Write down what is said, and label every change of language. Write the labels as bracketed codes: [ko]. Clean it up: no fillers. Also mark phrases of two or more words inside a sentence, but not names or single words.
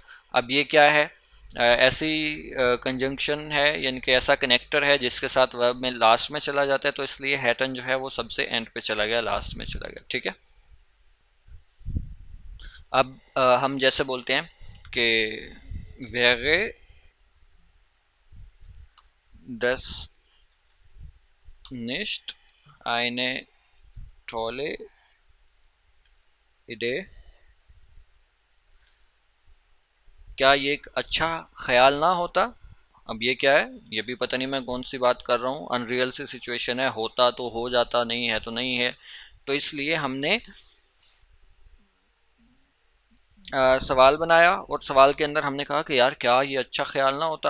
[ur] اب یہ کیا ہے، ایسی کنجنکشن ہے، یعنی کہ ایسا کنیکٹر ہے جس کے ساتھ ورب میں لاسٹ میں چلا جاتا ہے، تو اس لیے ہیٹن جو ہے وہ سب سے اینڈ پے چلا گیا، لاسٹ میں چلا گیا. ٹھیک ہے۔ اب ہم جیسے بولتے ہیں کہ [de] wäre das nicht eine tolle Idee, [ur] کیا یہ ایک اچھا خیال نہ ہوتا. اب یہ کیا ہے، یہ بھی پتا نہیں میں کون سی بات کر رہا ہوں، اَن رئیل سی سچویشن ہے، ہوتا تو ہو جاتا، نہیں ہے تو نہیں ہے. تو اس لیے ہم نے سوال بنایا اور سوال کے اندر ہم نے کہا کہ یار کیا یہ اچھا خیال نہ ہوتا.